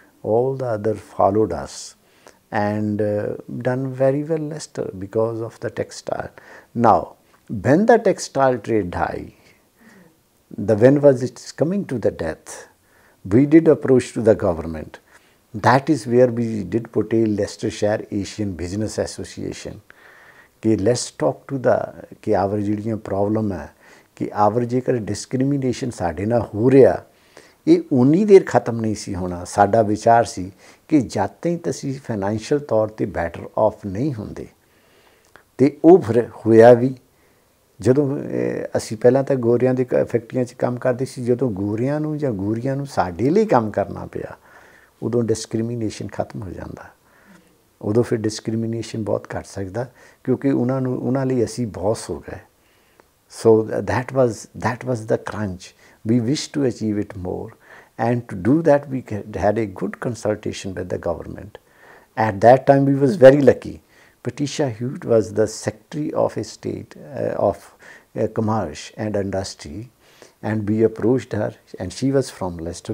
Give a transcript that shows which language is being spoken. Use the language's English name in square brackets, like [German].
[English] All the other followed us and done very well Leicester because of the textile. Now when the textile trade died, when was it coming to the death, we did approach to the government. That is where we did put a Leicestershire Asian Business Association कि let's talk to the कि our [Punjabi] ਜਿਹੜੀਆਂ problem ਹੈ ਕਿ [English] our [Punjabi] ਜੇਕਰ discrimination ਸਾਡੇ ਨਾਲ ਹੋ ਰਿਹਾ ਇਹ ਉਨੀ ਦੇਰ ਖਤਮ ਨਹੀਂ ਸੀ ਹੋਣਾ। ਸਾਡਾ ਵਿਚਾਰ ਸੀ ਕਿ ਜਦ ਤੱਕ ਅਸੀਂ ਫਾਈਨੈਂਸ਼ੀਅਲ ਤੌਰ 'ਤੇ ਬੈਟਰ ਆਫ ਨਹੀਂ ਹੁੰਦੇ, ਅਤੇ ਉਹ ਫਿਰ ਹੋਇਆ ਵੀ। ਜਦੋਂ ਅਸੀਂ ਪਹਿਲਾਂ ਤਾਂ ਗੋਰਿਆਂ ਦੇ ਫੈਕਟਰੀਆਂ 'ਚ ਕੰਮ ਕਰਦੇ ਸੀ, ਜਦੋਂ ਗੋਰਿਆਂ ਨੂੰ ਜਾਂ ਗੋਰੀਆਂ ਨੂੰ ਸਾਡੇ ਲਈ ਕੰਮ ਕਰਨਾ ਪਿਆ ਉਦੋਂ ਡਿਸਕ੍ਰਿਮੀਨੇਸ਼ਨ ਖਤਮ ਹੋ ਜਾਂਦਾ। ਉਦੋਂ ਫਿਰ ਡਿਸਕ੍ਰਿਮੀਨੇਸ਼ਨ ਬਹੁਤ ਘੱਟ ਸਕਦਾ ਕਿਉਂਕਿ ਉਹਨਾਂ ਲਈ ਅਸੀਂ ਬੌਸ ਹੋ ਗਏ। [English] So that was the crunch. We wished to achieve it more, and to do that we had a good consultation with the government. At that time we was very lucky. Patricia Hewitt was the Secretary of State of Commerce and Industry, and we approached her, and she was from Leicester.